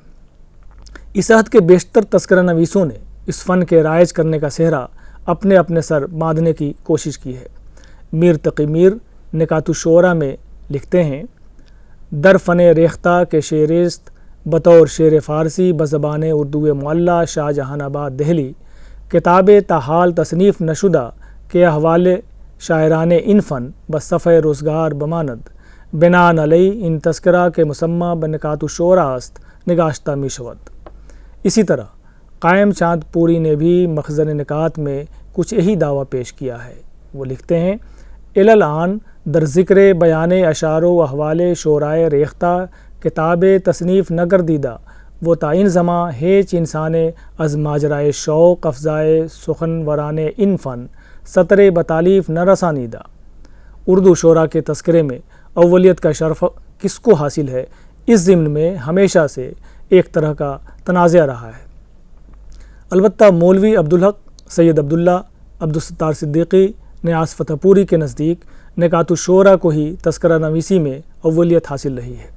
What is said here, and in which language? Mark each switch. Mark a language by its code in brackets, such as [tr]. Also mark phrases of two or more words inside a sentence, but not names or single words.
[ur] اس عہد کے بیشتر تذکرہ نویسوں نے اس فن کے رائج کرنے کا صحرا اپنے اپنے سر باندھنے کی کوشش کی ہے۔ میر تقی میر نکات الشعراء میں لکھتے ہیں: [fa] در فن ریختہ کے شیریست بطور شعر فارسی بزبان اردو معلیٰ شاہ جہان آباد دہلی کتاب تاحال تصنیف نشدہ کے احوال شاعران ان فن بصفحہ روزگار بماند بنان علی ان تذکرہ کے مسمہ بنکات الشعراء است نگاشتہ می شود۔ [ur] اسی طرح قائم چاند پوری نے بھی مخزن نکات میں کچھ یہی دعویٰ پیش کیا ہے۔ وہ لکھتے ہیں: [fa] الان در ذکر بیان اشعار و احوال شعرائے ریختہ کتاب تصنیف نگردیدہ وہ تا این زماں ہیچ انسان از ماجرائے شوق افزائے سخن وران ان فن سطر بتالیف نہ رسانیدہ۔ [ur] اردو شعراء کے تذکرے میں اولیت کا شرف کس کو حاصل ہے، اس ضمن میں ہمیشہ سے ایک طرح کا تنازع رہا ہے۔ البتہ مولوی عبدالحق سید عبداللہ عبدالستار صدیقی نیاز فتح پوری کے نزدیک نکات الشعراء کو ہی تذکرہ نویسی میں اولیت حاصل رہی ہے۔